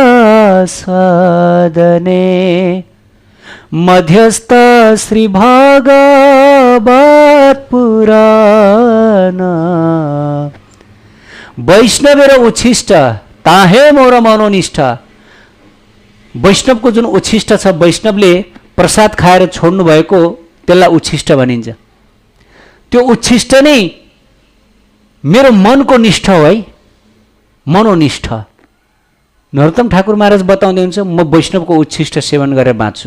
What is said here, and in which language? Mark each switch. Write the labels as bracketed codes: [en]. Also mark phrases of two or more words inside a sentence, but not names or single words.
[bn] সাধনে, মধ্যস্থ শ্রী ভাগবত পুরাণ, বৈষ্ণবের উচ্ছিষ্ট তাহে মোর মনোনিষ্ঠ। [ne] वैष्णवको जुन उच्छिष्ट छ, वैष्णवले प्रसाद खाएर छोड्नु भएको त्यसलाई उच्छिष्ट भनिन्छ। त्यो उच्छिष्ट नै मेरो मनको निष्ठ हो है, मनोनिष्ठ। नरोत्तम ठाकुर महाराज बताउँदै हुन्छ म वैष्णवको उच्छिष्ट सेवन गरेर बाँच्छु।